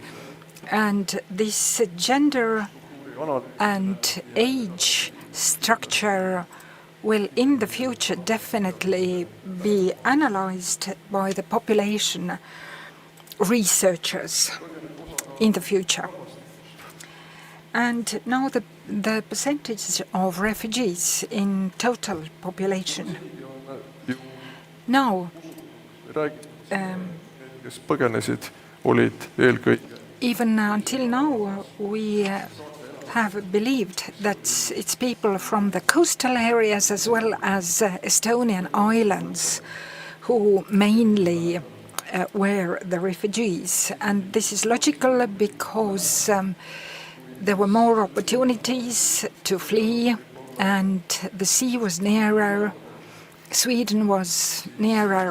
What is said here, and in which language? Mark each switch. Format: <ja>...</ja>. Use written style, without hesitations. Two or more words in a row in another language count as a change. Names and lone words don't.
<en>And this gender and age structure will in the future definitely be analyzed by the population researchers in the future. And now the percentage of refugees in total population. Now,</en> <et>kes põgenesid, olid eelkõige</et> <en>even until now, we have believed that it's people from the coastal areas as well as Estonian islands who mainly were the refugees. And this is logical because there were more opportunities to flee, and the sea was nearer, Sweden was nearer.</en>